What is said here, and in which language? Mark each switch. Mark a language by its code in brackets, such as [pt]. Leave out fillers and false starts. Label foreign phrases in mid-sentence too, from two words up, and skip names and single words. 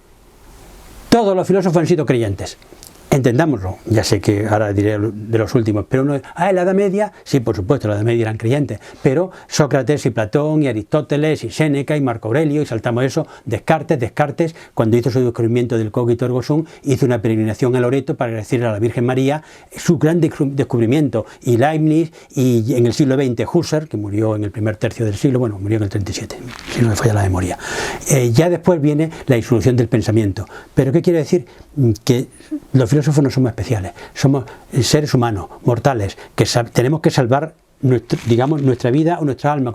[es] Todos los filósofos han sido creyentes. Entendámoslo, ya sé que ahora diré de los últimos, pero uno, en la Edad Media, sí, por supuesto, la Edad Media eran creyentes, pero Sócrates y Platón y Aristóteles y Séneca y Marco Aurelio, y saltamos eso, Descartes, cuando hizo su descubrimiento del [la] cogito ergo sum, [es] hizo una peregrinación a Loreto para decirle a la Virgen María su gran descubrimiento, y Leibniz, y en el siglo XX Husserl, que murió en el primer tercio del siglo, bueno, murió en el 37, si no me falla la memoria. Ya después viene la disolución del pensamiento, pero ¿qué quiere decir? Que los filósofos no somos especiales, somos seres humanos, mortales, que tenemos que salvar nuestra vida o nuestra alma.